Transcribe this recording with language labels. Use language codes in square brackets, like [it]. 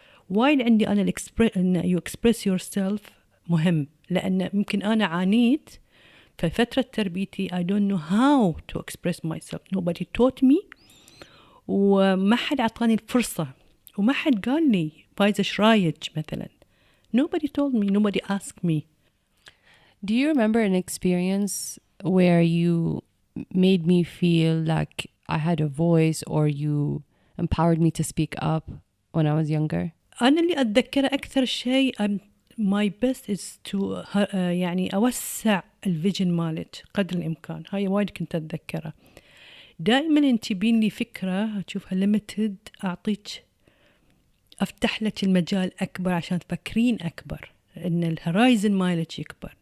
[ar] وايد عندي أنا إن [en] you express yourself [ar] مهم، لأن ممكن أنا عانيت في فترة تربيتي [en] I don't know how to express myself. Nobody taught me، [ar] وما حد عطاني الفرصة، وما حد قال لي فايزة إيش رايك مثلا. [en] Nobody told me, nobody asked me. Do you remember an experience where you made me feel like I had a voice or you empowered me to speak up when I was younger? [ar] أنا اللي أتذكره أكثر شيء [en] my best is to [ar] يعني أوسع الفيجن مالك قدر الإمكان. هاي وايد كنت أتذكره. دائما أنت بين لي فكرة أشوفها limited، أعطيك أفتح لك المجال أكبر عشان تفكرين أكبر، إن الهورايزن مالك يكبر.